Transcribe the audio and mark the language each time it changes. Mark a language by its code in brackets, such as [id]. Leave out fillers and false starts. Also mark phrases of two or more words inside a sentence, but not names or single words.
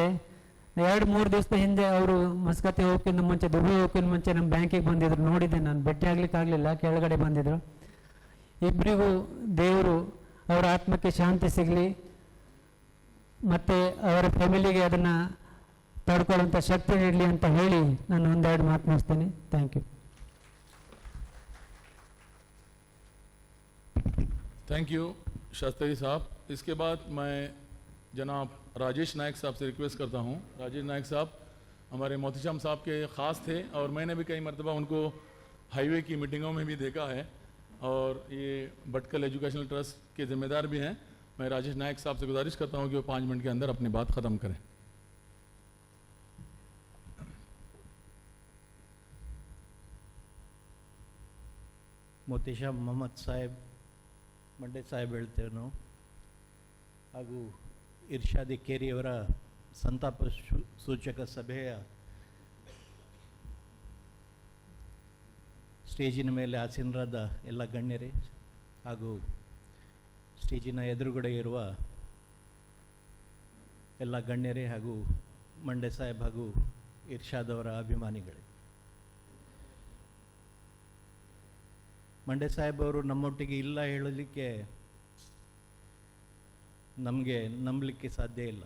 [kn] 2-3 ದಿವಸದ ಹಿಂದೆ ಅವರು ಮಸ್ಕತ್ತೆ ಹೋಗೋಕ್ಕಿಂತ ಮುಂಚೆ, ದುಬೈ ಹೋಗೋಕ್ಕಿಂತ ಮುಂಚೆ ನಮ್ಮ ಬ್ಯಾಂಕಿಗೆ ಬಂದಿದ್ರು, ನೋಡಿದ್ದೆ ನಾನು. ಭೇಟಿ ಆಗ್ಲಿಕ್ಕೆ ಆಗಲಿಲ್ಲ, ಕೆಳಗಡೆ ಬಂದಿದ್ರು. ಇಬ್ಬರಿಗೂ ದೇವರು ಅವರ ಆತ್ಮಕ್ಕೆ ಶಾಂತಿ ಸಿಗಲಿ ಮತ್ತು ಅವರ ಫ್ಯಾಮಿಲಿಗೆ ಅದನ್ನು ತಡ್ಕೊಳ್ಳುವಂಥ ಶಕ್ತಿ ನೀಡಲಿ ಅಂತ ಹೇಳಿ ನಾನು ಒಂದೆರಡು ಮಾತು ಮುಗಿಸ್ತೀನಿ. [en] Thank you. thank you [hi] शास्त्री साहब. इसके बाद मैं जनाब राजेश नायक साहब से रिक्वेस्ट करता हूं. राजेश नायक साहब हमारे मोतीश्याम साहब के ख़ास थे और मैंने भी कई मरतबा उनको हाईवे की मीटिंगों में भी देखा है और ये भटकल एजुकेशनल ट्रस्ट के ज़िम्मेदार भी हैं. मैं राजेश नायक साहब से गुजारिश करता हूं कि वो 5 मिनट के अंदर अपनी बात ख़त्म करें. [kn] मोतीश्याम ಮೊಹಮ್ಮದ್ ಸಾಹೇಬ್, ಮಂಡ್ಯ ಸಾಹೇಬ್ ಹೇಳ್ತೇವೆ ನಾವು, ಹಾಗೂ ಇರ್ಷಾದಿ ಕೇರಿಯವರ ಸಂತಾಪ ಸೂಚಕ ಸಭೆಯ ಸ್ಟೇಜಿನ ಮೇಲೆ ಆಸೀನರಾದ ಎಲ್ಲ ಗಣ್ಯರೇ ಹಾಗೂ ಸ್ಟೇಜಿನ ಎದುರುಗಡೆ ಇರುವ ಎಲ್ಲ ಗಣ್ಯರೇ ಹಾಗೂ ಮಂಡ್ಯ ಸಾಹೇಬ್ ಹಾಗೂ ಇರ್ಷಾದ್ ಅವರ ಅಭಿಮಾನಿಗಳೇ, ಮಂಡ್ಯ ಸಾಹೇಬ್ ಅವರು ನಮ್ಮೊಟ್ಟಿಗೆ ಇಲ್ಲ ಹೇಳಲಿಕ್ಕೆ ನಮಗೆ ನಂಬಲಿಕ್ಕೆ ಸಾಧ್ಯ ಇಲ್ಲ.